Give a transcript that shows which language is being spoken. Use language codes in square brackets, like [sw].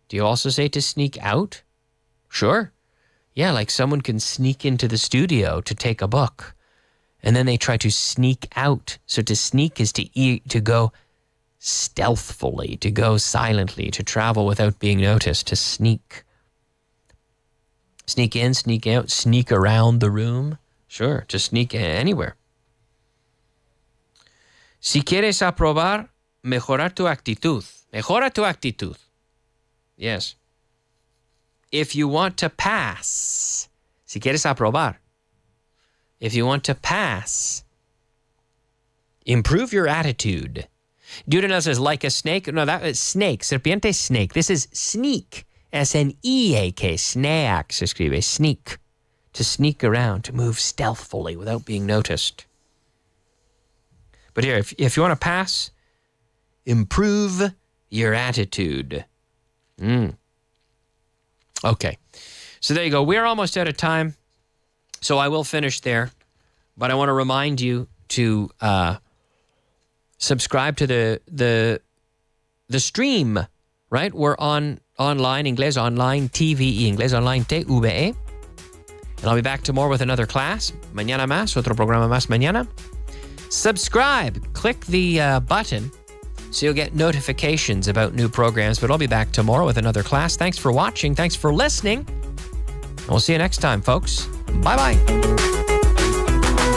[en] Do you also say to sneak out? Sure. Yeah, like someone can sneak into the studio to take a book, and then they try to sneak out. So to sneak is to go stealthfully, to go silently, to travel without being noticed, to sneak. Sneak in, sneak out, sneak around the room. Sure, to sneak anywhere. [es] Si quieres aprobar, mejorar tu actitud. Mejora tu actitud. [en] Yes. If you want to pass, [es] si quieres aprobar, [en] if you want to pass, improve your attitude. Deuteronomy says, like a snake. No, that is snake. Serpiente, snake. This is sneak. S-N-E-A-K. [es] Snack se escribe. Sneak. [en] To sneak around, to move stealthily without being noticed. But here, if you want to pass, improve your attitude. Okay. So there you go. We're almost out of time. So I will finish there. But I want to remind you to subscribe to the stream, right? We're online, Inglés Online, TVE, Inglés Online, TVE. And I'll be back tomorrow with another class. [es] Mañana más, otro programa más mañana. [en] Subscribe. Click the button so you'll get notifications about new programs. But I'll be back tomorrow with another class. Thanks for watching. Thanks for listening. And we'll see you next time, folks. Bye-bye.